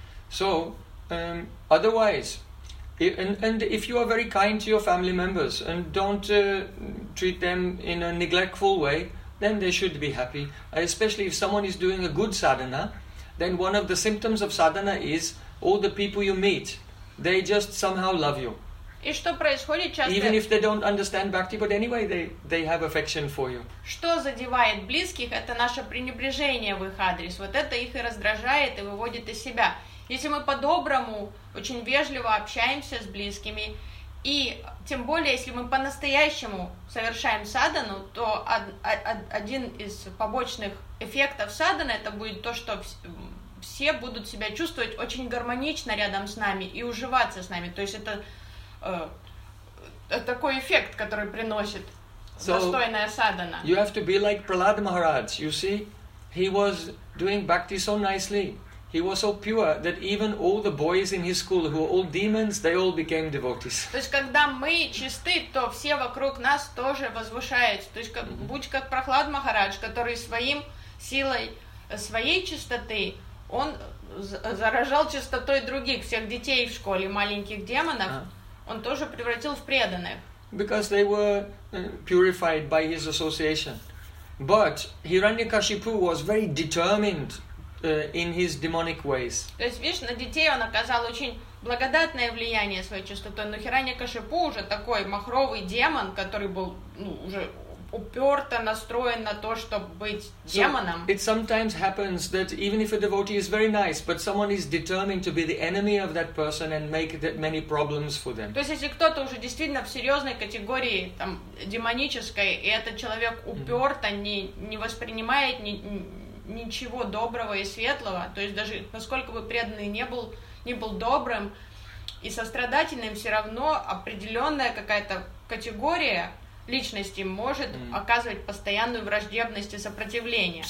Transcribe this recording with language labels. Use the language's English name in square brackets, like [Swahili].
[English] So, otherwise, and if you are very kind to your family members and don't treat them in a neglectful way, then they should be happy. Especially if someone is doing a good sadhana, then one of the symptoms of sadhana is all the people you meet, they just somehow love you. [Russian] И что происходит часто? [English] Even if they don't understand bhakti, but anyway, they have affection for you. [Russian] Что задевает близких, это наше пренебрежение в их адрес. Вот это их и раздражает, и выводит из себя. Если мы по-доброму, очень вежливо общаемся с близкими, и тем более, если мы по-настоящему совершаем садхану, то один из побочных эффектов садхана, это будет то, что все будут себя чувствовать очень гармонично рядом с нами и уживаться с нами. То есть это такой эффект, который приносит достойная садхана. [English] You have to be like Prahlad Maharaj. You see, he was doing bhakti so nicely. He was so pure that even all the boys in his school, who were all demons, they all became devotees. [Russian] То есть когда мы чисты, то все вокруг нас тоже возвышаются. То есть будь как Прахлад Махарадж, который своим силой своей чистоты, он заражал чистотой других, всех детей в школе, маленьких демонов. Он тоже превратил в преданных. [English] Because they were purified by his association. But Hiranyakashipu was very determined in his demonic ways. [Russian] То есть, видишь, на детей он оказал очень благодатное влияние своей чистотой, но Хиранья-Кашипу уже такой махровый демон, который был, ну, уже уперто настроен на то, чтобы быть демоном. [English] So it sometimes happens that even if a devotee is very nice, but someone is determined to be the enemy of that person and make that many problems for them. [Russian] То есть если кто-то уже действительно в серьезной категории там демонической, и этот человек уперто не воспринимает ничего доброго и светлого, то есть даже насколько бы преданный не был добрым и сострадательным, все равно определенная какая-то категория личности может оказывать постоянную враждебность и сопротивление.